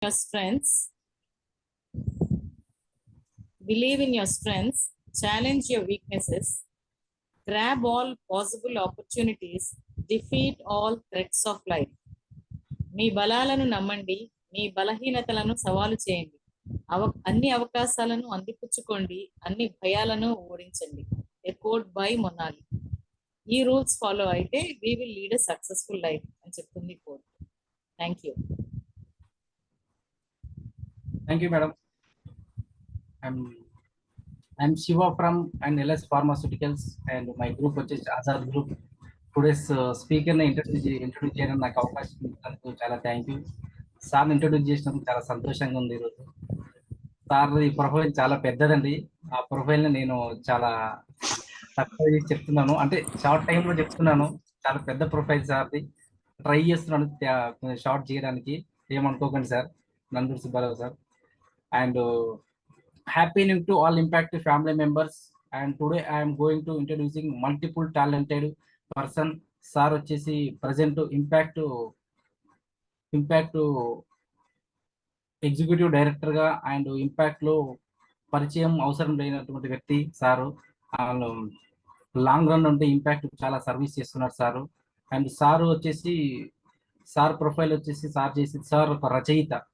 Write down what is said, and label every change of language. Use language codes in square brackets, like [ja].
[en] your strengths, believe in your strengths, challenge your weaknesses, grab all possible opportunities, defeat all threats of life. [te] మీ బలాలను నమ్మండి, మీ బలహీనతలను సవాలు చేయండి, అన్ని అవకాశాలను అందిపుచ్చుకోండి, అన్ని భయాలను ఓడించండి. [en] A quote by Monali. [te] ఈ రూల్స్ ఫాలో అయితే [en] we will lead a successful life [te] అని చెప్తుంది coat. [en] Thank you. Thank you, madam. I'm Shiva from NLS Pharmaceuticals, and my group is Azad Group. Today's speaker introduce [te] చేయడం నాకు అవకాశం ఇచ్చినందుకు చాలా థ్యాంక్ యూ. సార్ ఇంట్రొడ్యూస్ చేసినందుకు చాలా సంతోషంగా ఉంది. ఈరోజు సార్ ఈ ప్రొఫైల్ చాలా పెద్దదండి. ఆ ప్రొఫైల్ని నేను చాలా తక్కువ చెప్తున్నాను, అంటే షార్ట్ టైంలో చెప్తున్నాను. చాలా పెద్ద ప్రొఫైల్ సార్ది. ట్రై చేస్తున్నాను షార్ట్ చేయడానికి, ఏమనుకోకండి sir. Nanduri Subbarao sir. [en] And happy new to all Impact family members. And today I am going to introducing multiple talented person. [te] Sir వచ్చేసి present Impact ఎగ్జిక్యూటివ్ డైరెక్టర్ గా అండ్ ఇంపాక్ట్ లో పరిచయం అవసరం లేనటువంటి వ్యక్తి సారు. లాంగ్ రన్ ఉంటే ఇంపాక్ట్ చాలా service చేస్తున్నారు సారు. అండ్ సారు వచ్చేసి సార్ ప్రొఫైల్ వచ్చేసి సార్ ఒక రచయిత.